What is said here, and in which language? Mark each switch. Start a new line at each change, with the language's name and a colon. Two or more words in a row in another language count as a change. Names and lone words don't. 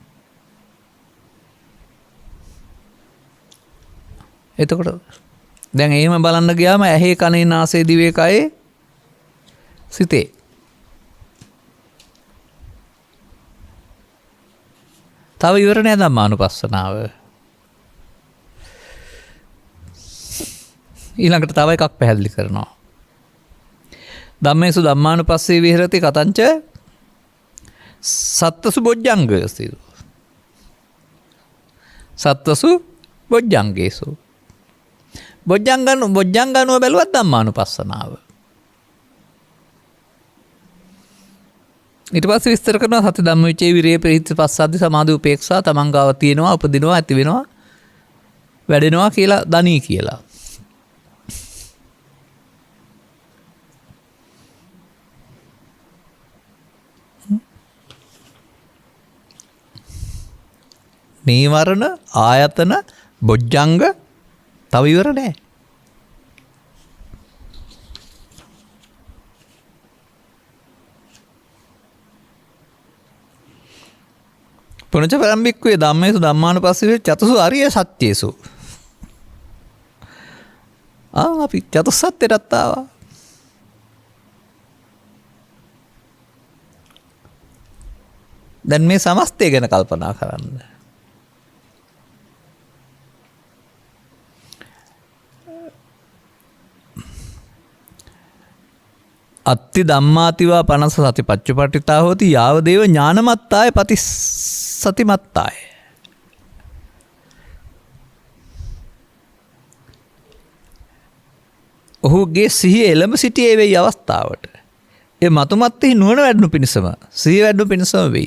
Sinhala: එතකොට දැන් එහෙම බලන්න ගියාම ඇහි කනේ නාසයේ දිවේ කයේ සිතේ තව ඉවර නෑ ධම්මානුපස්සනාව. ඊළඟට තව එකක් පැහැදිලි කරනවා.
Pali: ධම්මේසු ධම්මානුපස්සේ විහෙරති කතංච සත්තසු බොජ්ජංගයසු. සත්තසු බොජ්ජංගේසු.
Sinhala: බොජ්ජංගනුව බැලුවත් ධම්මානුපස්සනාව. ඊට පස්සේ විස්තර කරනවා සති ධම්මවිචේ විරේ ප්‍රහිත පස්සද්දි සමාධි උපේක්ෂා තමන් ගාව තියෙනවා උපදිනවා ඇති වෙනවා වැඩෙනවා කියලා දනී කියලා. නීවරණ ආයතන බොජ්ජංග තව ඉවර නෑ.
Pali: පුනච පරම්භික්වේ ධම්මේසු ධම්මානුපස්සී චතුසු අරිය සත්‍යේසු.
Sinhala: අපි චතුස්සත්ත්වයටත් ආවා. දැන් මේ සමස්තය ගැන කල්පනා කරන්න.
Pali: අත්ති ධම්මාතිවා පනස සති පච්චුපට්ඨිතා හෝති යාව දේව ඥානමත්තාය පතිසතිමත්තාය.
Sinhala: ඔහුගේ සිහිය එළඹ සිටියේ වෙයි අවස්ථාවට. ඒ මතුමත්තෙහි නුවණ වැඩනු පිණිසම සිහිය වැඩනු පිණිසම වෙයි.